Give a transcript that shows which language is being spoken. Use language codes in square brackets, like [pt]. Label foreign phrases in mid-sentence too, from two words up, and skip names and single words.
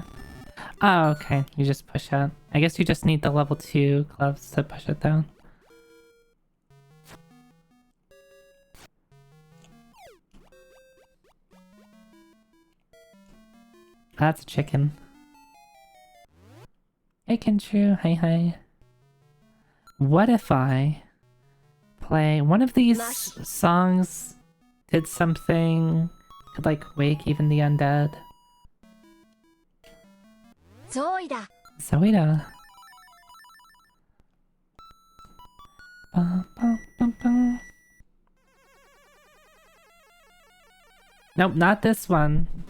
[en] Oh, okay. You just push out. I guess you just need the level 2 gloves to push it down. That's a chicken. Hey, Kenchu. Hi, hi. What if I play one of these songs? Did something could like wake even the undead. Zoida. Zoida. Nope, not this one.